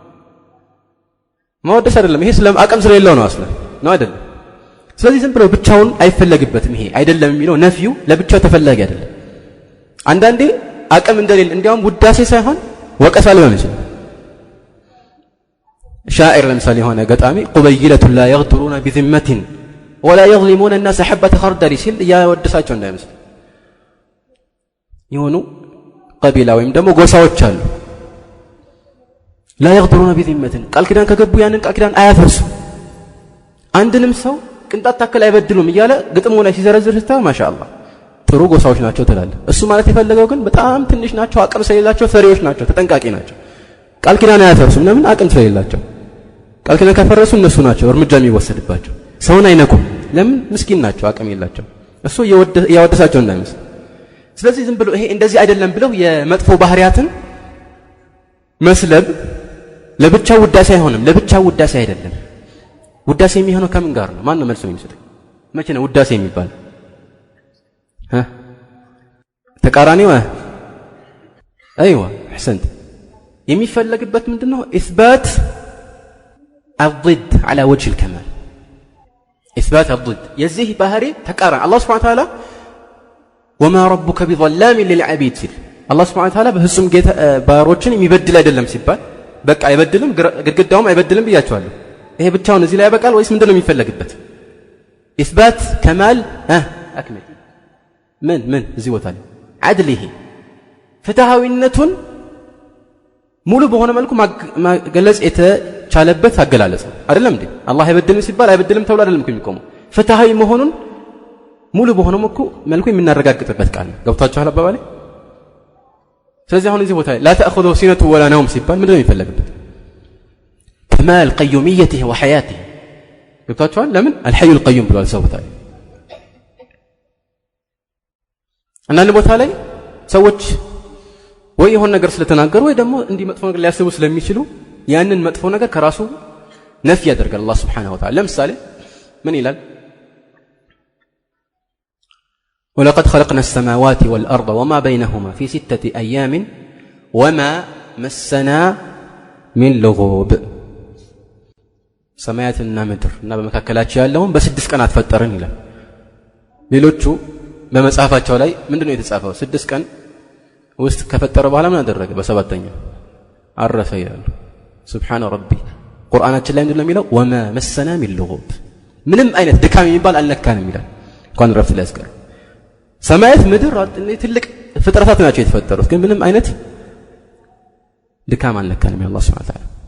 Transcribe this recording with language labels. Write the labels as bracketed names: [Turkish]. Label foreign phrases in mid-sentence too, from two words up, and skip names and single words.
[Amharic] ማወደስ አይደለም ይሄ ስለም አቅም ስለሌለው ነው አስለ ነው አይደለም ስለዚህ ዝም ብሎ ብቻውን አይፈለግበትም ይሄ አይደለም የሚለው ነፍዩ ለብቻው ተፈላጊ አይደለም አንዳንዴ አቅም እንደሌለ እንዲያውም ውዳሴ ሳይሆን ወቀሳ ሊሆን ይችላል شاعر ለምሳሌ ሆነ ገጣሚ [Arabic] قبيلة لا يغدرون بذمة ولا يظلمون الناس حبة خردل [Amharic] ሲል ያወደሳቸው እንዳይመስል የሆኑ ቀቢላ ወይም ደግሞ ጎሳዎች አሉ [Arabic] لا يغدرون بذمة [Amharic] ቃል ኪዳን ከገቡ ያንን ቃል ኪዳን አያፈርሱ አንድንም ሰው ቅንጣት ታከል አይበድሉም ይያለ ግጥሙ ላይ ሲዘረዝር ስታው ማሻአላህ ጥሩ ጎሳዎች ናቸው ተላለ እሱ ማለት የፈለገው ግን በጣም ትንሽ ናቸው አቅም ስለሌላቸው ፈሪዎች ናቸው ተጠንቃቂ ናቸው ቃል ኪዳን አያፈርሱም ለምን አቅም ስለሌላቸው ቃል ኪዳን ካፈረሱ እነሱ ናቸው እርምጃ የሚወሰድባቸው ሰውን አይነኩም ለምን ምስኪን ናቸው አቅም የላቸው እሱ ያወደሳቸው እንዳይመስል ስለዚህ ዝም ብሎ ይሄ እንደዚህ አይደለም ብለው የመጥፎ ባህሪያትን መስለብ ለብቻው ውዳሴ አይሆንም ለብቻው ውዳሴ አይደለም ውዳሴ የሚሆነው ከምን ጋር ነው ማን ነው መልሶ የሚሰጠው መቼ ነው ውዳሴ የሚባል ተቃራኒው [Arabic] ايوه احسنت [Amharic] የሚፈልግበት ምንድነው [Arabic] اثبات الضد على وجه الكمال اثبات الضد [Amharic] የዚህ ባህሪ ተቃራኒ አላህ [Arabic] سبحانه وتعالى وما ربك بظلام للعبيد [Amharic] ሲል አላህ Subhanahu [Arabic] وتعالى [Amharic] በፍጹም ጌታ ባሮችን የሚበድል አይደለም ሲባል በቃ አይበድልም ግድግዳውም አይበድልም ብያቸዋለሁ ይሄ ብቻውን እዚህ ላይ ያበቃል ወይስ ምንድነው የሚፈልግበት [Arabic] اثبات كمال اكمل من [Amharic] እዚህ ቦታ ላይ عدله ፍትሃዊነቱን ሙሉ በሆነ መልኩ ማገለጽ የተቻለበት አገላለጽ አይደለም እንዴ አላህ አይበድልም ሲባል አይበድልም ተብሎ አይደለም የሚቆመው ፍትሃዊ መሆኑን ሙሉ በሆነ መልኩ የምናረጋግጥበት ቃል ነው ገብታችኋል አባባሌ ስለዚህ አሁን እዚህ ቦታ ላይ [Arabic] لا تأخذه سنة ولا نوم [Amharic] ሲባል ምንድነው የሚፈልግበት [Arabic] كمال قيوميته وحياته [Amharic] ገብታችኋል ለምን [Arabic] الحي القيوم [Amharic] ብሏል ሰው ቦታ ላይ አንዳንድ ቦታ ላይ ሰዎች ወይ የሆነ ነገር ስለተናገሩ ወይ ደግሞ እንዲህ መጥፎ ነገር ሊያስቡ ስለሚችሉ ያንን መጥፎ ነገር ከራሱ ነፍይ ያደርጋል አላህ [Arabic] سبحانه وتعالى [Amharic] ለምሳሌ ምን ይላል [Arabic] ولقد خلقنا السماوات والأرض وما بينهما في 6 أيام وما مسنا من لغوب [Amharic] ሰማያትና ምድር እና በመካከላቸው ያለውን በ6 ቀናት ፈጠርን ይላል ሌሎቹ በመጽሐፋቸው ላይ ምንድነው የተጻፈው 6 ቀን ውስጥ ከፈጠረ በኋላ ምን አደረገ በሰባተኛው አረፈ ይላል [Arabic] سبحان ربي [Amharic] ቁርአናችን ላይ ምንድነው የሚለው [Arabic] وما مسنا من لغوب [Amharic] ምንም አይነት ድካም የሚባል አልነካንም ይላል እንኳን ረፍት ላይ ያስቀር ሰማያት ምድር ትልቅ ፍጥረታት ናቸው የተፈጠሩት ግን ምንም አይነት ድካም አልነካንም የአላህ [Arabic] سبحانه وتعالى